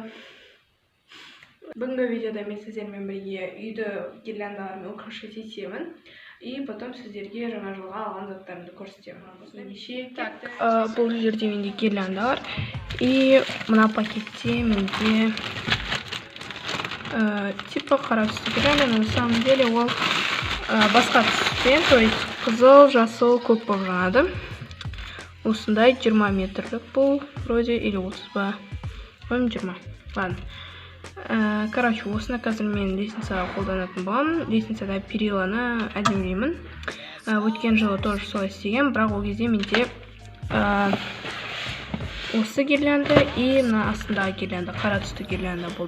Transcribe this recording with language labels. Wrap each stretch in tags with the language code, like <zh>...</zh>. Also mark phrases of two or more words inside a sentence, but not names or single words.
<kk>Бүгінгі видеода мен сіздермен бірге үйді гирляндалармен украшать етемін. И потом сіздерге жаңа жылға алған заттарымды көрсетемін. Бұл жерде менде гирляндалар. И мына пакетте менде типа қара түсті гирлянда,</kk> <ru>но на самом деле</ru> <kk>ол басқа түспен,</kk> <ru>то есть</ru> <kk>қызыл, жасыл, көк болып жанады. Осындай 20 метрлік бұл</kk> <ru>вроде, или</ru> <kk>30 ба?</kk> <ru>20. Ладно.</ru> <kk>Короче, осыны қазір мен лестницаға қолданатын боламын. Лестницада периланы әдемілеймін. Өткен жылы тоже солай істеген, бірақ ол кезде менде осы гирлянда и мына астындағы гирлянда, қара түсті гирлянда болды.</kk>